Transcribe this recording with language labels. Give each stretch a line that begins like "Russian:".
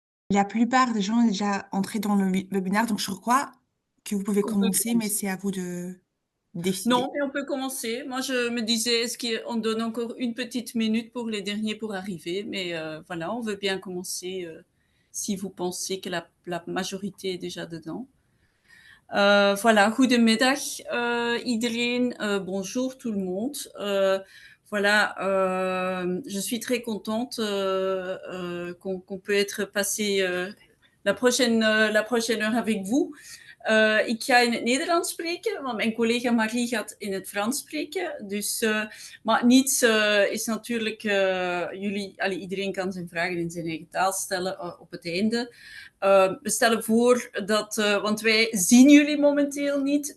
French: La plupart des gens sont déjà entrés dans le webinaire, donc je crois que vous pouvez commencer, mais c'est à vous de décider. Non, mais on peut commencer. Moi, je me disais, est-ce qu'on donne encore une petite minute pour les derniers pour arriver? Mais voilà, on veut bien commencer si vous pensez que la majorité est déjà dedans.
Dutch: Voilà, goedemiddag iedereen.
French: Bonjour tout le monde. Voilà, je suis très contente qu'on peut être passé la prochaine heure avec vous.
Dutch: Ik ga in het Nederlands spreken, want mijn collega Marie gaat in het Frans spreken. Dus, maar niets is natuurlijk... iedereen kan zijn vragen in zijn eigen taal stellen op het einde. We stellen voor dat... want wij zien jullie momenteel niet.